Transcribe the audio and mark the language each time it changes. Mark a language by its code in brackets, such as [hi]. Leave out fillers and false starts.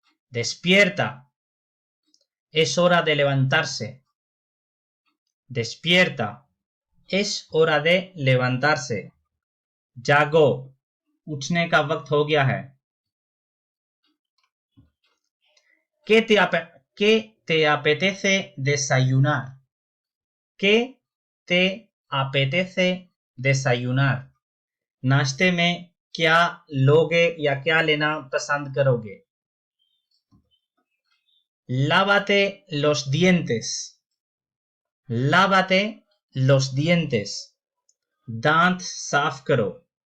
[es] despierta, es hora de levantarse। despierta, es hora de levantarse, [hi] जागो, उठने का वक्त हो गया है। [es] ¿qué te apetece desayunar? ¿qué te apetece desayunar? [hi] नाश्ते में क्या लोगे या क्या लेना पसंद करोगे। [es] lávate los dientes। lávate los dientes, [hi] दांत साफ करो।